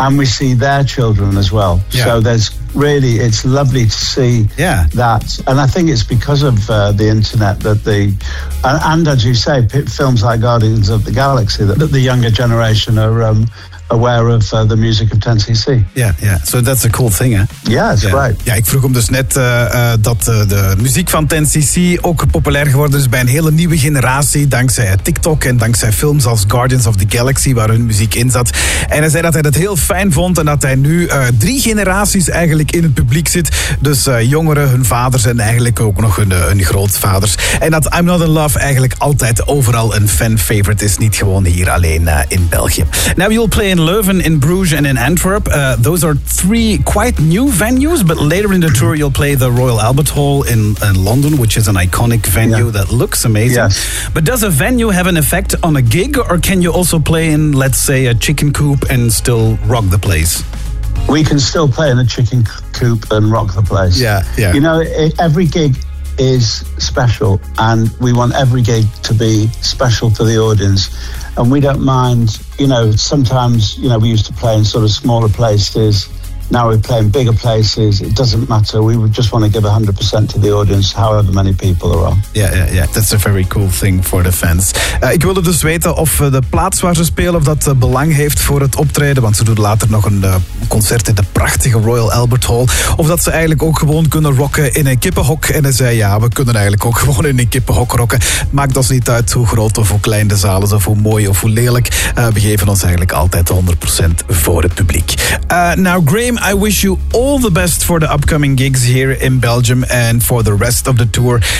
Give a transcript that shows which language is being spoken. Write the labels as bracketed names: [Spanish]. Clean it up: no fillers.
[English] and we see their children as well. Yeah. So there's really, it's lovely to see that. And I think it's because of the internet that the, and as you say, films like Guardians of the Galaxy, that the younger generation are aware of the music of 10cc. Yeah, yeah. So that's a cool thing, hè? Yeah, it's right. [Dutch] Ja, ik vroeg hem dus net dat de muziek van 10cc ook populair geworden is bij een hele nieuwe generatie, dankzij TikTok en dankzij films als Guardians of the Galaxy, waar hun muziek in zat. En hij zei dat hij dat heel fijn vond en dat hij nu drie generaties eigenlijk in het publiek zit. Dus jongeren, hun vaders en eigenlijk ook nog hun grootvaders. En dat I'm Not In Love eigenlijk altijd overal een fan-favorite is, niet gewoon hier alleen in België. [English] Now you'll play in Leuven, in Bruges and in Antwerp. Those are three quite new venues, but later in the tour you'll play the Royal Albert Hall in London, which is an iconic venue that looks amazing. Yes. But does a venue have an effect on a gig, or can you also play in, let's say, a chicken coop and still rock the place? We can still play in a chicken coop and rock the place. Yeah. You know, every gig is special, and we want every gig to be special for the audience. And we don't mind, you know, sometimes, you know, we used to play in sort of smaller places. Now we're playing bigger places. It doesn't matter. We would just want to give 100% to the audience, however many people are on. Yeah. That's a very cool thing for the fans. [Dutch] Ik wilde dus weten of de plaats waar ze spelen, of dat belang heeft voor het optreden, want ze doen later nog een concert in de prachtige Royal Albert Hall, of dat ze eigenlijk ook gewoon kunnen rocken in een kippenhok. En hij zei, ja, we kunnen eigenlijk ook gewoon in een kippenhok rocken. Maakt ons niet uit hoe groot of hoe klein de zaal is, of hoe mooi of hoe lelijk. We geven ons eigenlijk altijd 100% voor het publiek. [English] Now, Gray, I wish you all the best for the upcoming gigs here in Belgium and for the rest of the tour.